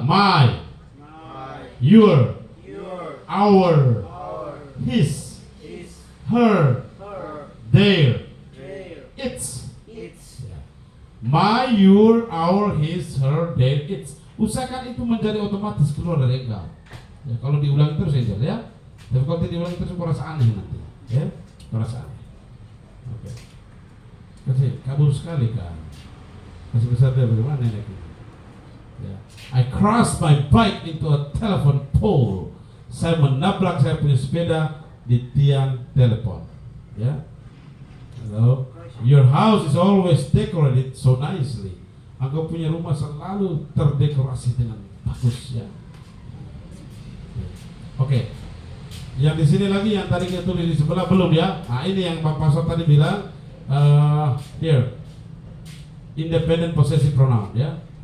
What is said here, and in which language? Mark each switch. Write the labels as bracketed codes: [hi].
[en] My, your, our, his, her, their, its. My, your, our, his, her, their, its. [id] Usahakan itu menjadi otomatis keluar dari engkau. Ya, kalau diulang terus saja, ya. Tapi kalau tidak diulang terus, kau rasa aneh nanti, ya. Kau rasa aneh. Oke. Kasih kabur sekali kan. Masih besar dia bagaimana ini? Ya. [en] I crashed my bike into a telephone pole. [id] Saya menabrak saya punya sepeda di tiang telepon. [en] Ya. Hello. Your house is always decorated so nicely. [id] Engkau punya rumah selalu terdekorasi dengan bagus ya. Oke. Yang di sini lagi yang tadi kita tulis di sebelah belum ya. Nah, ini yang Pak Pastor tadi bilang here independent possessive pronoun ya.